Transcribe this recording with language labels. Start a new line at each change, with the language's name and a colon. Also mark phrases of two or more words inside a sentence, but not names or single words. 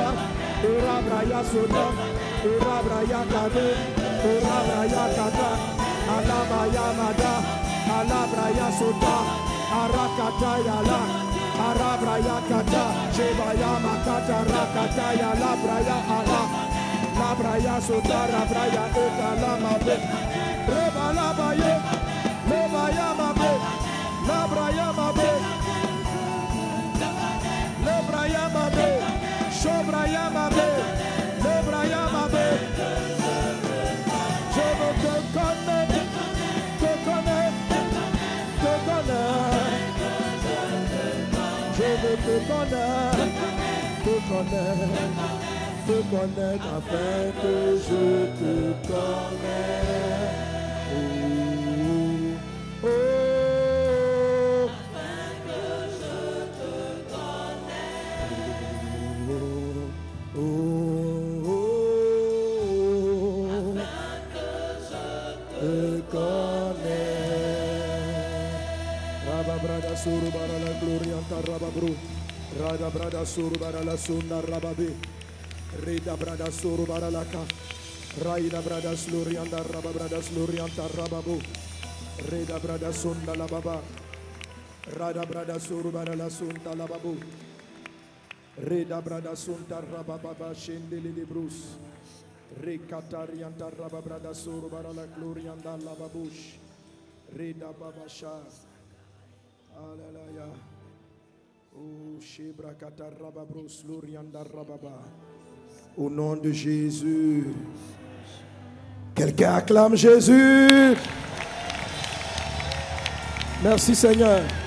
French: Urabraya Soda Urabraya Kade Urabraya Kata Alabaya Mada Alabraya Soda Arakataya La Arabraya Kata Shebaya Makata Rakataya Labraya Ala Labraya Soda Rabraya Eta Lamabe Reba Labaye Lebaya Mabe Labraya Mabe Lebraya Mabe Shobraya Mabe Lebraya Mabe Je veux te connaître, te connaître, te connaître. Je veux te connaître, te connaître, te connaître afin que je te connaisse. Oh, oh. Afin que je te connaisse. Oh, oh, oh. Afin que je te connaisse. Rabba brada suru bara la gloria anta rabba bru. Rada brada suru bara la sunna rabba be. Rida brada suru bara la ka. Raida brada sluri anda rabba brada sluri anta rabba bu. Rida brada sunna la baba. Rada brada suru bara la sunta la babu. Rida brada sunta rabba baba shindili di brus. Rekatari anta rabba brada suru bara la gloria anda la babush. Rida baba sha. Alléluia. Oh, Shebrakata Rababros Lurianda Rababa. Au nom de Jésus. Quelqu'un acclame Jésus. Merci Seigneur.